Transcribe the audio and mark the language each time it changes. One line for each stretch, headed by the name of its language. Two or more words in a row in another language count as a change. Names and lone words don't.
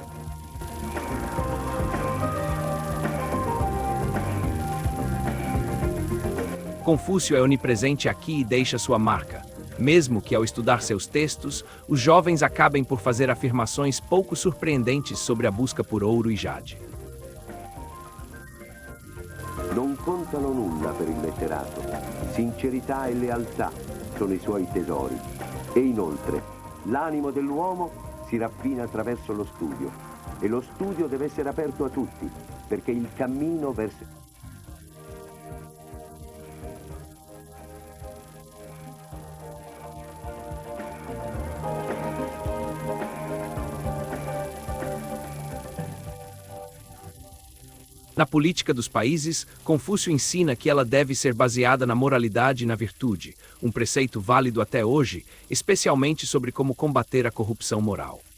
Portuguese: Confúcio é onipresente aqui e deixa sua marca. Mesmo que ao estudar seus textos, os jovens acabem por fazer afirmações pouco surpreendentes sobre a busca por ouro e jade.
Italian: Non contano nulla per il letterato. Sincerità e lealtà sono i suoi tesori. E inoltre, l'animo dell'uomo si raffina attraverso lo studio. E lo studio deve essere aperto a tutti, perché il cammino verso...
Portuguese: Na política dos países, Confúcio ensina que ela deve ser baseada na moralidade e na virtude, um preceito válido até hoje, especialmente sobre como combater a corrupção moral.